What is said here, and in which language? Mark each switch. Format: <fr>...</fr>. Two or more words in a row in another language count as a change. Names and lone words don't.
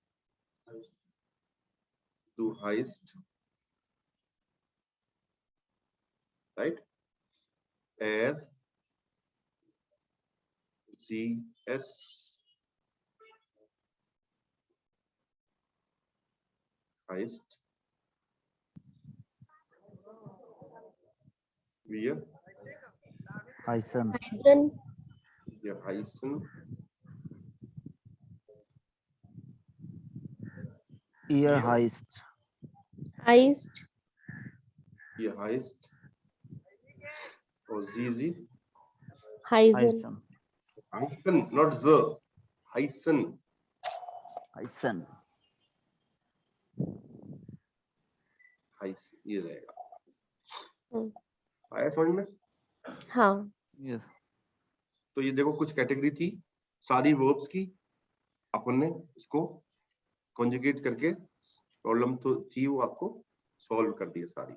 <de>हाइस्ट, राइट, er sie es heißt, wir Heißen. heißen, Ihr heißt. ihr heißt और sie Heisen, Heißen,</de> <en>not the,</en> <de>Heißen।</de> <hi>ये रहेगा। आया समझ में? हाँ।</hi> <en>Yes.</en> <hi>तो ये देखो कुछ कैटेगरी थी सारी वर्ब्स की, अपन ने इसको कॉन्जुगेट करके प्रॉब्लम तो थी वो आपको सॉल्व कर दी सारी।</hi>